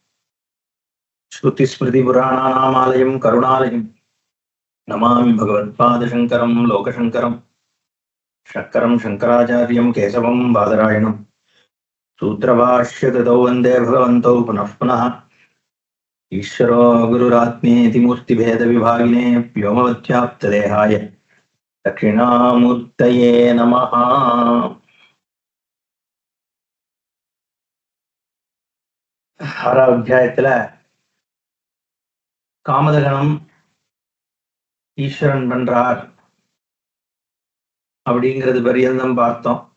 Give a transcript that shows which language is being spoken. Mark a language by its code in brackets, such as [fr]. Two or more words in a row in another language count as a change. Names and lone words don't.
[sa] श्रुतिस्मृतिपुराणानामालयं करुणालयं नमामि भगवत्पादशङ्करं लोकशङ्करं शङ्करं शङ्कराचार्यं केशवं बादरायणं। सूत्रभाष्यकृतौ वन्दे भगवन्तौ पुनः पुनः। ईश्वरो गुरुरात्मेति मूर्तिभेदविभागिने व्योमवत्याप्तदेहाय दक्षिणामूर्तये नमः। [ta] ஆறாவது அத்தியாயத்துல காமதகனம் ஈஸ்வரன் பண்றார் அப்படிங்கிறது பரியந்தம் பார்த்தோம்.